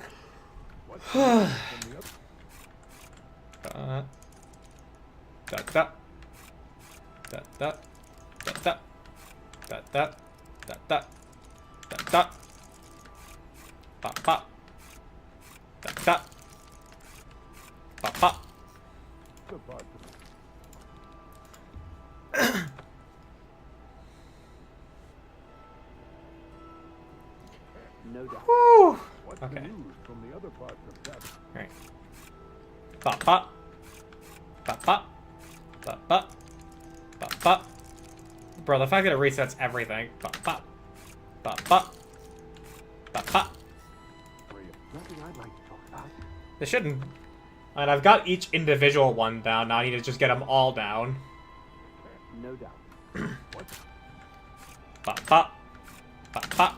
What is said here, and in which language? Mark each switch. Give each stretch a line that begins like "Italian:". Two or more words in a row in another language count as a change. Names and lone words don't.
English: Da da da da da da da da da da pop pop da da pop pop. No doubt. Whew. What's Okay. the news from the other parts of Tamriel? Alright. Pop pop. Pop pop. Pop pop. Pop pop. Bro, the fact that it resets everything. Pop pop. Pop pop. Pop pop. Nothing I'd like to talk about. They shouldn't. And I've got each individual one down. Now I need to just get them all down. No doubt. Pop pop. Pop pop.